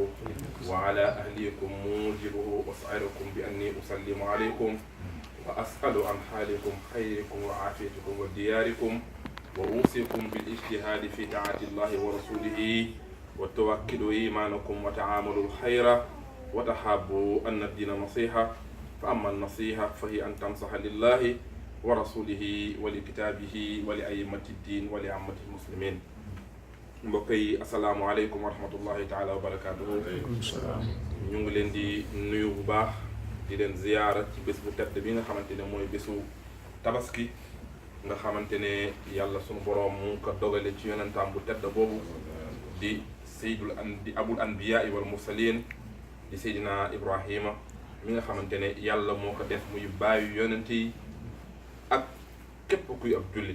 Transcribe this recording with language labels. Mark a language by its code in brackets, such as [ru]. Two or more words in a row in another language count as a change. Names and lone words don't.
[ar] وعلى أهليكم موجبه أسعركم بأني أسلم عليكم وأسأل عن حالكم خيركم وعافيتكم ودياركم، وأوصيكم بالاجتهاد في طاعة الله ورسوله، وتوكلوا إيمانكم وتعاملوا الخير، وتحابوا أن الدين نصيحة. فأما النصيحة فهي أن تنصح لله ورسوله ولكتابه ولأئمة الدين ولعامة المسلمين. [wo] mbokk yi [ar] السلام عليكم ورحمة الله تعالى وبركاته. [wo] ñu ngi leen di nuyu bu baax di leen ziyaara ci bés bu tedd bi nga xamante ne mooy bésu tabaski nga xamante ne yàlla sunu boroom mu ko dogale ci yonentam bu tedd boobu di di [ar] أبو الأنبياء والمرسلين [wo] di seydina Ibrahima mi nga xamante ne yàlla moo ko def muy bàyyi yonent yi ak képp kuy ab jullit.